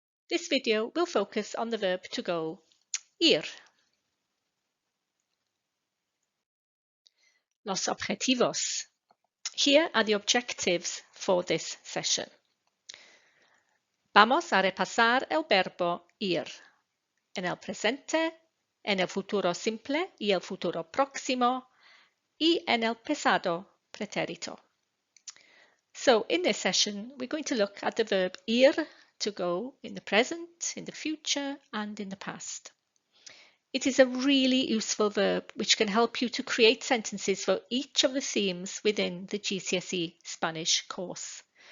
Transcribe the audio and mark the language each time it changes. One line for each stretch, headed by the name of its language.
English: This video will focus on the verb to go, ir.
Spanish: Los objetivos.
English: Here are the objectives for this session.
Spanish: Vamos a repasar el verbo ir en el presente, en el futuro simple y el futuro próximo, y en el pasado pretérito.
English: So in this session, we're going to look at the verb ir, to go, in the present, in the future, and in the past. It is a really useful verb which can help you to create sentences for each of the themes within the GCSE Spanish course.